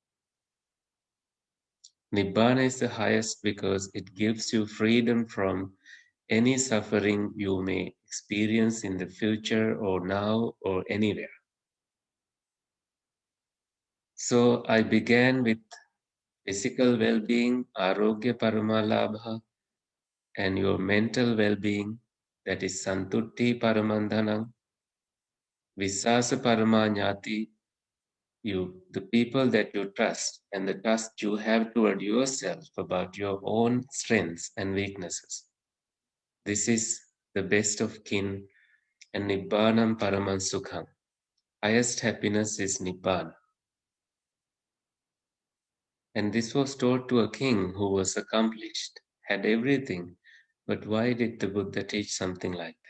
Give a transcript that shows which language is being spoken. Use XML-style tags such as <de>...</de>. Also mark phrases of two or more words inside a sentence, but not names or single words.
<en>Nibbana is the highest because it gives you freedom from any suffering you may experience in the future or now or anywhere. So I began with physical well-being,</en> <pi>arogya paramalabha,</pi> <en>and your mental well-being, that is</en> <pi>santutti paramandhanam, visasa paramanyati,</pi> <en>the people that you trust and the trust you have toward yourself about your own strengths and weaknesses. This is the best of kin, and</en> <pi>Nibbanam Paraman Sukham.</pi> <en>Highest happiness is Nibbana. And this was taught to a king who was accomplished, had everything, but why did the Buddha teach something like that?</en>